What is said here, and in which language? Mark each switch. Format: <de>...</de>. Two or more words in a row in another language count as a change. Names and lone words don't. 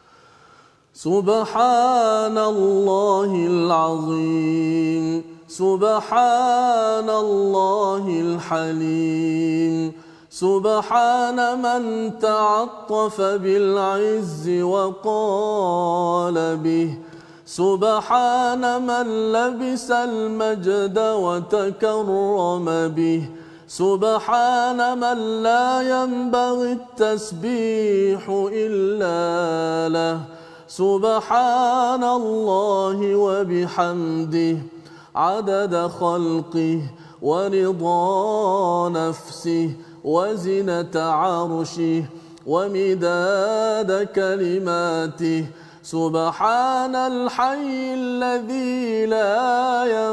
<ar>سبحان الله العظيم سبحان الله الحليم, سبحان من تعطف بالعز و قال به سبحان من لبس المجد و تكرم به, سبحان من لا ينبغي التسبيح إلا له سبحان الله وبحمده عدد خلقه ورضا نفسه وزنة عرشه ومداد كلماته سبحان الحي الذي لا</ar>